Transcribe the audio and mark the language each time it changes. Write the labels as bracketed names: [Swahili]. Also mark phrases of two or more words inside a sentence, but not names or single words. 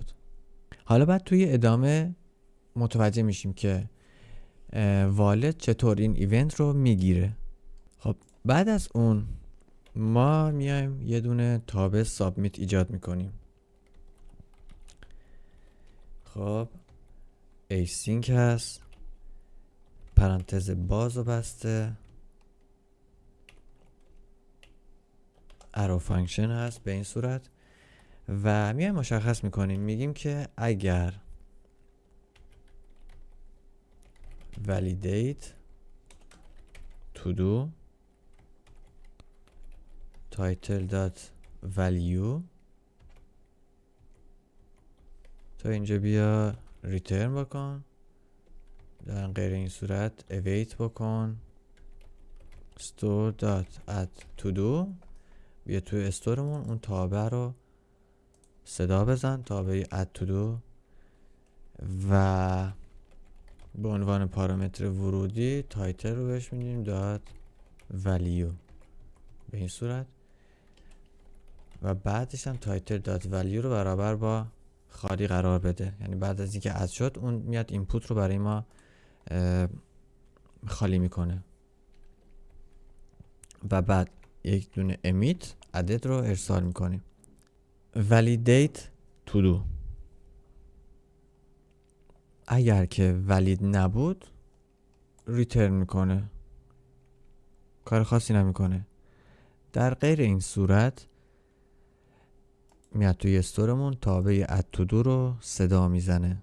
[Persian] حالا بعد توی ادامه متوجه میشیم که والد چطور این ایونت رو میگیره. خب بعد از اون ما میایم یه دونه تابع سابمیت ایجاد میکنیم. خب async هست، پرانتز باز و بسته، [English] arrow function [Persian] هست به این صورت و میایم مشخص میکنیم، میگیم که اگر [English] validate to do title.value [Persian] تا اینجا بیا ریترن بکن، در غیر این صورت await بکن [English] store.add to do، [Persian] بیا توی استورمون اون تابع رو صدا بزن، تابع [English] add to do، [Persian] و به عنوان پارامتر ورودی تایتل رو بهش میدیم .value به این صورت، و بعدش هم title.value رو برابر با خالی قرار بده. یعنی بعد از اینکه اد شد اون میاد اینپوت رو برای ما خالی میکنه و بعد یک دونه [English] emit added [Persian] رو ارسال میکنیم. [English] validate to do [Persian] اگر که valid نبود ریترن میکنه، کار خاصی نمیکنه. در غیر این صورت میاد توی استورمون تابع [English] add to do [Persian] رو صدا میزنه.